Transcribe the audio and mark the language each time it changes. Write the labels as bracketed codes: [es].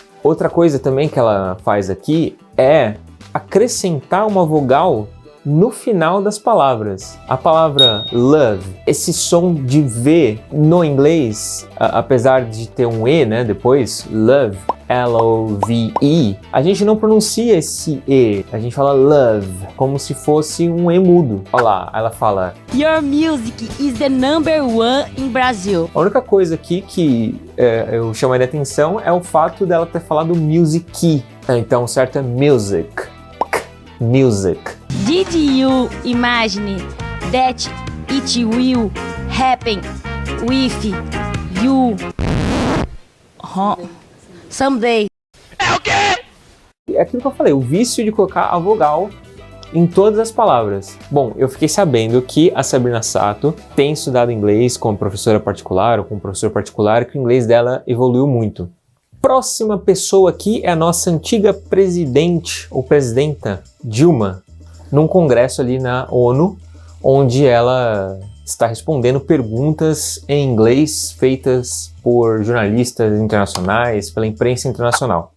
[pt] Outra coisa também que ela faz aqui é acrescentar uma vogal no final das palavras. A palavra love, esse som de V no inglês, apesar de ter um E, né, depois, love, L-O-V-E, a gente não pronuncia esse E, a gente fala love, como se fosse um E mudo. Olha lá, ela fala [en] Your music is the number one in Brazil. [pt] A única coisa aqui que eu chamaria atenção é o fato dela ter falado music. Então, certo é music. Music. [en] Did you imagine that it will happen with you someday? [pt] É aquilo que eu falei, o vício de colocar a vogal em todas as palavras. Bom, eu fiquei sabendo que a Sabrina Sato tem estudado inglês como professora particular ou como professor particular, que o inglês dela evoluiu muito. Próxima pessoa aqui é a nossa antiga presidente ou presidenta Dilma, num congresso ali na ONU, onde ela está respondendo perguntas em inglês feitas por jornalistas internacionais, pela imprensa internacional.